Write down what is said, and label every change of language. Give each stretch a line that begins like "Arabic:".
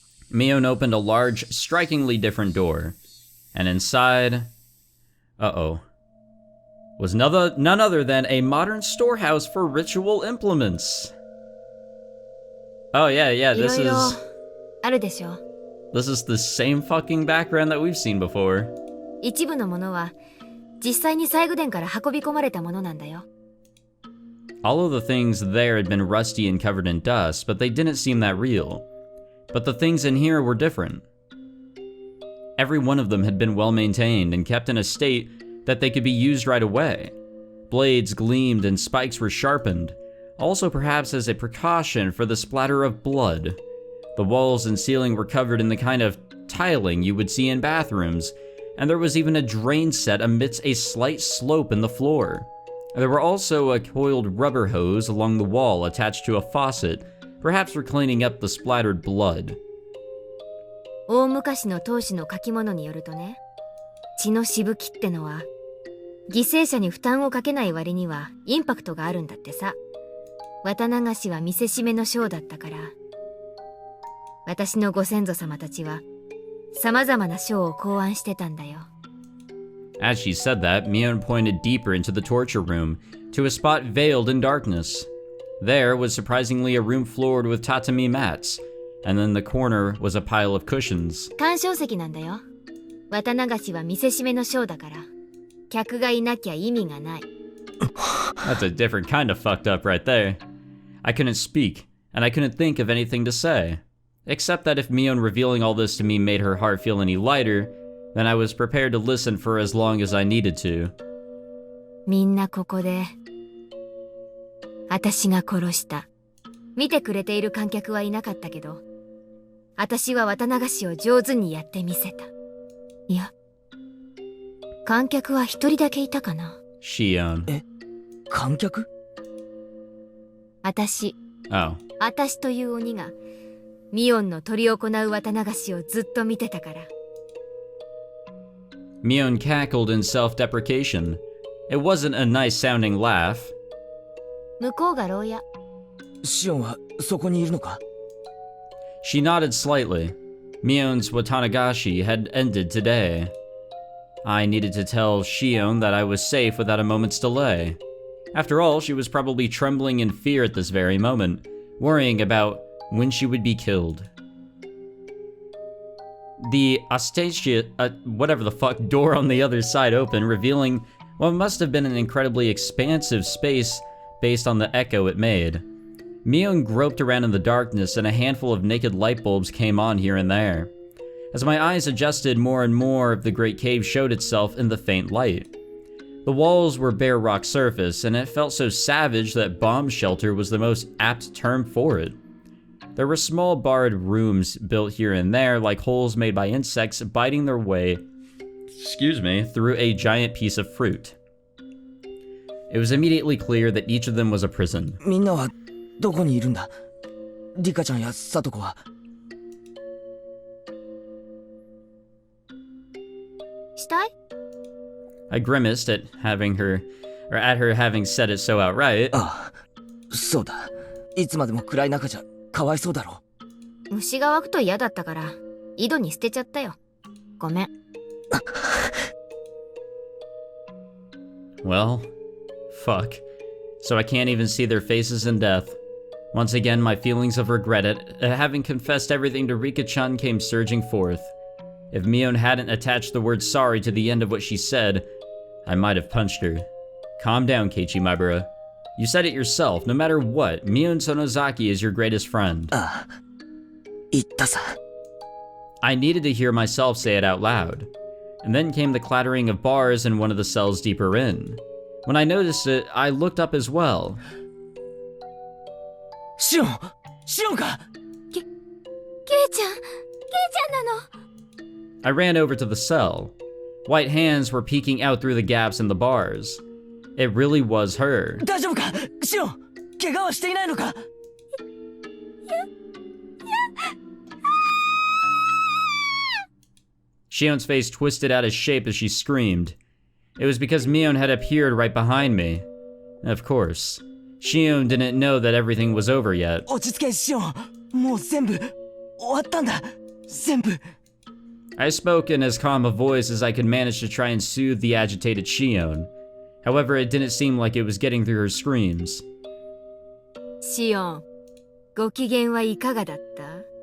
English: Mion opened a large, strikingly different door, and inside, was none other than a modern storehouse for ritual implements. Oh yeah, this
Japanese: いろいろ
English: is...
Japanese: あるでしょ。
English: This is the same fucking background that we've seen before.
Japanese: 一部のものは実際に西宮殿から運び込まれたものなんだよ。
English: All of the things there had been rusty and covered in dust, but they didn't seem that real. But the things in here were different. Every one of them had been well maintained and kept in a state that they could be used right away. Blades gleamed and spikes were sharpened, also perhaps as a precaution for the splatter of blood. The walls and ceiling were covered in the kind of tiling you would see in bathrooms, and there was even a drain set amidst a slight slope in the floor. There were also a coiled rubber hose along the wall attached to a faucet, perhaps for cleaning up the splattered blood.
Japanese: 大昔の当主の書き物によるとね、血のしぶきってのは犠牲者に負担をかけない割にはインパクトがあるんだってさ。綿流しは見せしめの章だったから、私のご先祖様たちは様々な章を考案してたんだよ。
English: As she said that, Mion pointed deeper into the torture room, to a spot veiled in darkness. There was surprisingly a room floored with tatami mats, and in the corner was a pile of cushions.
Japanese: 鑑賞席なんだよ。綿流しは見せしめの章だから、客がいなきゃ意味がない。
English: That's a different kind of fucked up right there. I couldn't speak, and I couldn't think of anything to say. Except that if Mion revealing all this to me made her heart feel any lighter, then I was prepared to listen for as long as I needed to.
Japanese: みんなここで、私が殺した。見てくれている観客はいなかったけど、私は綿流しを上手にやってみせた。いや、観客は一人だけいたかな。 Shion. 観客？私
English: Oh.
Japanese: 私という鬼が、ミオンの執り行う綿流しをずっと見てたから。
English: Mion cackled in self-deprecation. It wasn't a nice-sounding laugh.
Japanese: 向こうが牢屋。シオンはそこにいるのか？
English: She nodded slightly. Mion's Watanagashi had ended today. I needed to tell Shion that I was safe without a moment's delay. After all, she was probably trembling in fear at this very moment, worrying about when she would be killed. The whatever the fuck, door on the other side opened, revealing what must have been an incredibly expansive space based on the echo it made. Mion groped around in the darkness, and a handful of naked light bulbs came on here and there. As my eyes adjusted, more and more of the great cave showed itself in the faint light. The walls were bare rock surface, and it felt so savage that bomb shelter was the most apt term for it. There were small barred rooms built here and there, like holes made by insects biting their way, through a giant piece of fruit. It was immediately clear that each of them was a prison.
Japanese: みんなはどこにいるんだ？リカちゃんやサトコは。したい？
English: I grimaced at her having said it so outright.
Japanese: ああ、そうだ。いつまでも暗い中じゃかわいそうだろ。虫が湧くと嫌だったから、井戸に捨てちゃったよ。ごめん。
English: Well, fuck. So I can't even see their faces in death. Once again, my feelings of regret at having confessed everything to Rika-chan came surging forth. If Mion hadn't attached the word sorry to the end of what she said, I might have punched her. Calm down, Keiichi Maibara. You said it yourself, no matter what, Mion Sonozaki is your greatest friend.
Japanese: ああ、言ったさ。
English: I needed to hear myself say it out loud. And then came the clattering of bars in one of the cells deeper in. When I noticed it, I looked up as well.
Japanese: シオンか。ケイちゃんなの。
English: I ran over to the cell. White hands were peeking out through the gaps in the bars. It really was her.
Japanese: 大丈夫か？シオン、怪我はしていないのか？
English: Shion's face twisted out of shape as she screamed. It was because Mion had appeared right behind me. Of course. Shion didn't know that everything was over yet.
Japanese: 落ち着け、シオン。もう全部終わったんだ。全部。
English: I spoke in as calm a voice as I could manage to try and soothe the agitated Shion. However, it didn't seem like it was getting through her screams.
Japanese: シオン、ご機嫌はいかがだった？もういや。